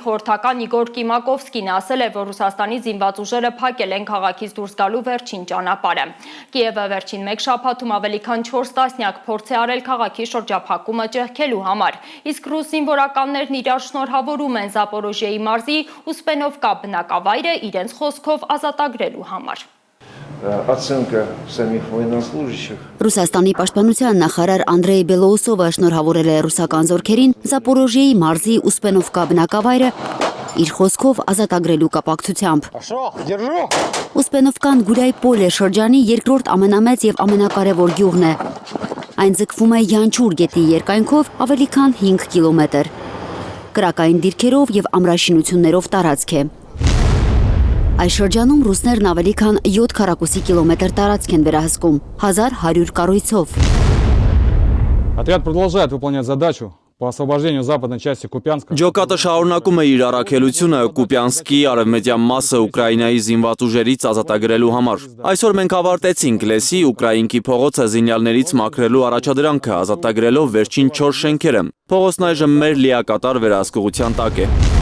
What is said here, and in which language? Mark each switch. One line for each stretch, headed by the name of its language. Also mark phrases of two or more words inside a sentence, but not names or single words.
Armenian: խորհրդական Իգոր Կիմակովսկին ասել է, որ Ռուսաստանի զինված ուժերը փակել են քաղաքից դուրս գալու վերջին ճանապարհը։ Կիևը վերջին 1 շաբաթում ավելի քան 4 տասնյակ փորձ է արել քաղաքի շրջափակումը ճեղքելու համար։ Իսկ ռուս զինվորականներն իրար շնորհավորում են Զապորոժիեի մարզի Ուսպենովկա բնակավայրը իրենց խոսքով ազատագրելու համար։
Russian: Оценка самих военнослужащих.
Armenian: Ռուսաստանի պաշտպանության նախարար Անդրեյ Բելոուսովը շնորհավորել է ռուսական զորքերին Զապորոժիեի մարզի Ուսպենովկա բնակավայրը իր խոսքով ազատագրելու կապակցությամբ։ Ուսպենովկան Գուրայպոլե շրջանի երկրորդ ամենամեծ եւ ամենակարևոր գյուղն է։ Այն ձգվում է Յանչուր գետի երկայնքով ավելի քան 5 կիլոմետր։ Կրակային դիրքերով եւ ամրաշինություններով տարածք է։ Այս շրջանում ռուսներն ավելի քան 7 քառակուսի կիլոմետր տարածք են վերահսկում, 1100 կառույցով։
Russian: Отряд продолжает выполнять задачу по освобождению западной части Купянска.
Armenian: Ջոկատը շարունակում է իր առաքելությունը Կուպյանսկի արևմտյան մասը Ուկրաինայի զինված ուժերից ազատագրելու համար։ Այսօր մենք ավարտեցինք Լեսի Ուկրաինքի փողոցը զինյալներից մաքրելու առաջադրանքը, ազատագրելով վերջին 4 շենքերը։ Փողոցն այժմ մեր լիակատար վերահսկողության տակ է։